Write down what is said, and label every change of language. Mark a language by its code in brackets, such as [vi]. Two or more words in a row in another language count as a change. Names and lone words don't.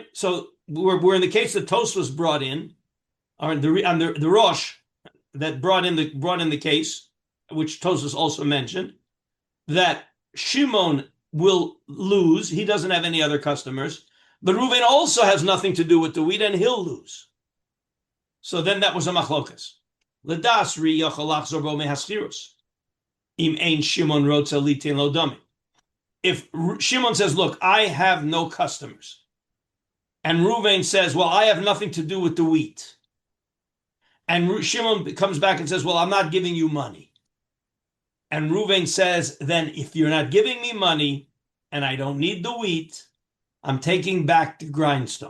[en] So we're in the case that Tos was brought in, or the Rosh that brought in the case, which Tosfos also mentioned, that Shimon will lose. He doesn't have any other customers, but Reuven also has nothing to do with the wheat, and he'll lose. So then that was a machlokas. [he] לדעת ר"י יכול לחזור בו מהשכירות. אם אין שמעון רוצה ליתן לו דמי. [en] If Shimon says, look, I have no customers, and Reuven says, well, I have nothing to do with the wheat, and Shimon comes back and says, well, I'm not giving you money. And Reuven says, then if you're not giving me money and I don't need the wheat, I'm taking back the grindstone.